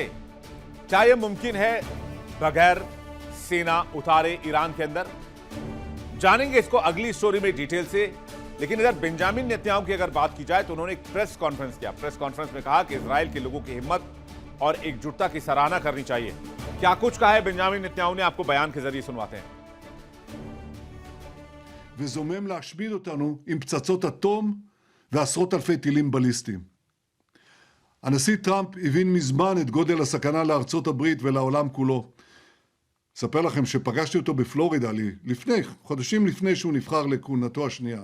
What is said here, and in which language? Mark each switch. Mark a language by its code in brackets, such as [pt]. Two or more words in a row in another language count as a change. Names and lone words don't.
[hi] क्या यह मुमकिन है बगैर सेना उतारे ईरान के अंदर? जानेंगे इसको अगली स्टोरी में डिटेल से। लेकिन इधर बेंजामिन नेतन्याहू की अगर बात की जाए तो उन्होंने एक [en] press conference [hi] किया। [en] press conference [hi] में कहा कि इजराइल के लोगों की हिम्मत और एकजुटता की सराहना करनी चाहिए। क्या कुछ कहा है बेंजामिन नेतन्याहू ने, आपको [en] बयान के [hi] जरिए सुनवाते हैं। [he] וזומם להשמיד אותנו עם פצצות אטום ועשרות אלפי טילים בליסטיים. הנשיא טראמפ הבין מזמן את גודל הסכנה לארצות הברית ולעולם כולו. אספר לכם שפגשתי אותו בפלורידה חודשים לפני שהוא נבחר לכהונתו השנייה.